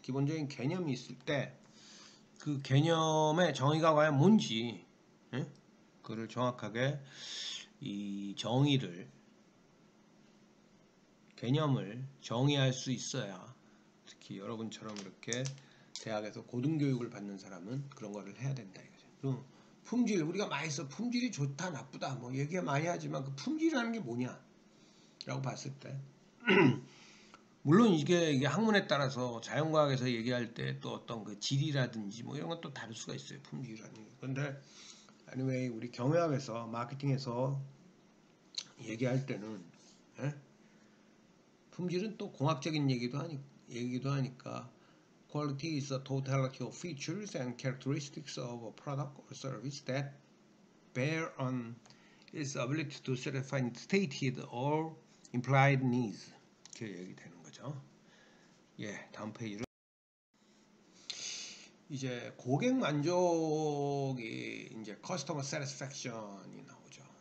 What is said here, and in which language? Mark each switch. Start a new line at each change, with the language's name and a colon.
Korean: 기본적인 개념이 있을 때 그 개념의 정의가 과연 뭔지, 그를 정확하게 이 개념을 정의할 수 있어야, 특히 여러분처럼 이렇게 대학에서 고등교육을 받는 사람은 그런 거를 해야 된다 이거죠. 품질, 우리가 많이 써 품질이 좋다 나쁘다 뭐 얘기 많이 하지만 그 품질이라는 게 뭐냐 라고 봤을 때 물론 이게 학문에 따라서 자연과학에서 얘기할 때 또 어떤 그 질이라든지 뭐 이런 것도 다를 수가 있어요. 품질이라는 게. 근데 anyway 우리 경영학에서 마케팅에서 얘기할 때는 품질은 또 공학적인 얘기도 하니까
English: Quality is the totality of features and characteristics of a product or service that bear on its ability to satisfy stated or implied needs.
Korean: 이렇게 얘기되는 거죠. 예, 다음 페이지로 이제 고객 만족이 이제 customer satisfaction이 나오죠.